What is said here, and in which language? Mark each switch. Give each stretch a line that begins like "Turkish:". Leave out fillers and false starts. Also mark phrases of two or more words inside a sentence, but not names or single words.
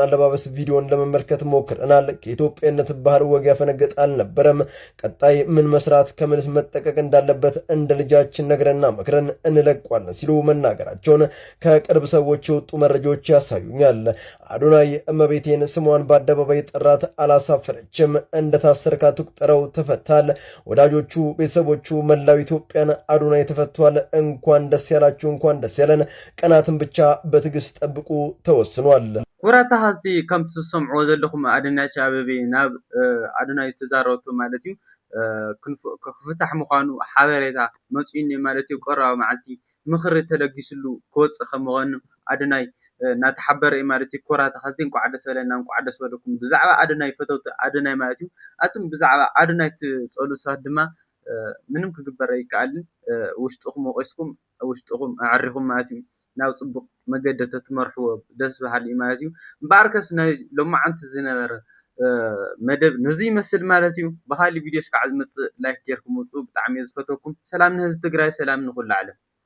Amharic: አለባበስ ቪዲዮን ለመመልከት ሞክረናል። ከኢትዮጵያነት ባህል ወግ ያፈነገጠ አልነበረም። ቀጣይ ምን መስራት ከምንስ መጠቀቅ እንዳለበት እንደ ልጃችን ነግረና መክረን እንለቋለን ሲሉ መናገራቸውን ከቅርብ ሰዎች የወጡ መረጃዎች ያሳዩኛል። አዶናይ እመቤቴን ስሟን በአደባባይ ጠራት፣ አላሳፈረችም። እንደታሰረ ካትቁጠረው ተፈታል። ወዳጆቹ፣ ቤተሰቦቹ፣ መላው ኢትዮጵያን አዶናይ ተፈቷል። እንኳን ደስ ያላችሁ፣ እንኳን ደስ ያለን። ቀናትን ብቻ በትዕግስት ጠብቁ፣ ተወስኗል።
Tigrinya: ኩራታ ሃልቲ ከምቲ ዝሰምዕዎ ዘለኹም አዳነች አቤቤ ናብ አዶናይ ዝተዛረበቶ ማለት እዩ ክፍታሕ ምዃኑ ሓበሬታ መፂኡኒ ማለት እዩ። ቀረባ መዓልቲ ምክሪ ተለጊስሉ ክወፅእ ከም ምዃኑ አዶናይ እናተሓበረ እዩ ማለት እዩ። ኩራታ ሃልቲ እንኳዕ ደስ በለና፣ እንኳዕ ደስ በለኩም። ብዛዕባ አዶናይ ፈተውቲ አዶናይ ማለት እዩ ኣቱም ብዛዕባ አዶናይ ትፀሉ ሰባት ድማ ምንም ክግበር ኣይከኣልን። ውሽጥኹም ወቂስኩም ውሽጥኹም ኣዕሪኹም ማለት እዩ ናብ ፅቡቅ መገዲ ተትመርሕዎ ደስ በሃሊ እዩ ማለት እዩ። እምበኣርከስ ናይ ሎማዓንቲ ዝነበረ መደብ ነዚ ይመስል ማለት እዩ። ብካሊእ ቪድዮስ ከዓ ዝመፅእ ላይክ ጌርኩም ውፅኡ። ብጣዕሚ እየ ዝፈተኩም። ሰላም ንህዝቢ ትግራይ፣ ሰላም ንኩሉ ዓለም።